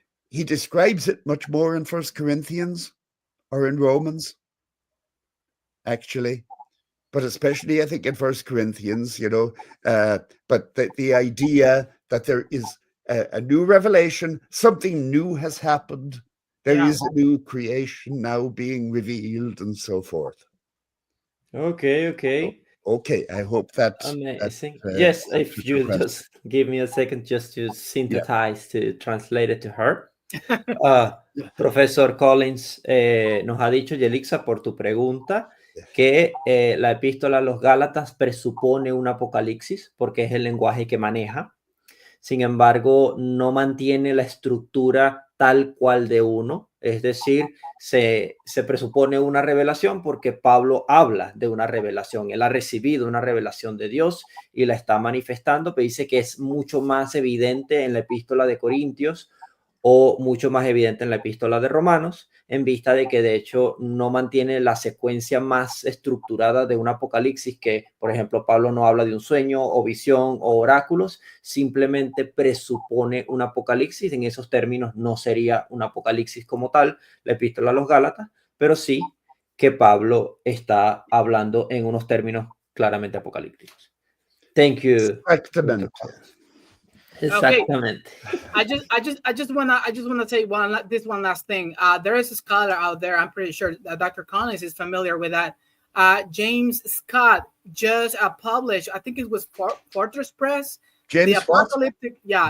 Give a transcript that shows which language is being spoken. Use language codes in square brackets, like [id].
[en] He describes it much more in 1 Corinthians or in Romans, actually, but especially I think in 1 Corinthians, but the idea that there is a new revelation, something new has happened, there is a new creation now being revealed and so forth. Okay. Okay, I hope that's amazing. Yes, if you just give me a second just to synthesize, to translate it to her. [es] Profesor Collins nos ha dicho, Yelixa, por tu pregunta, que la epístola a los Gálatas presupone un apocalipsis porque es el lenguaje que maneja. Sin embargo, no mantiene la estructura tal cual de uno. Es decir, se presupone una revelación porque Pablo habla de una revelación. Él ha recibido una revelación de Dios y la está manifestando, pero dice que es mucho más evidente en la epístola de Corintios o mucho más evidente en la epístola de Romanos, en vista de que de hecho no mantiene la secuencia más estructurada de un apocalipsis, que por ejemplo Pablo no habla de un sueño o visión o oráculos, simplemente presupone un apocalipsis. En esos términos no sería un apocalipsis como tal la epístola a los Gálatas, pero sí que Pablo está hablando en unos términos claramente apocalípticos. [en] Thank you. [es] Exactamente. [en] Okay. I just wanna say one last thing. There is a scholar out there. I'm pretty sure Dr. Collins is familiar with that. James Scott just published. I think it was Fortress Press. James Apocalyptic. Yeah,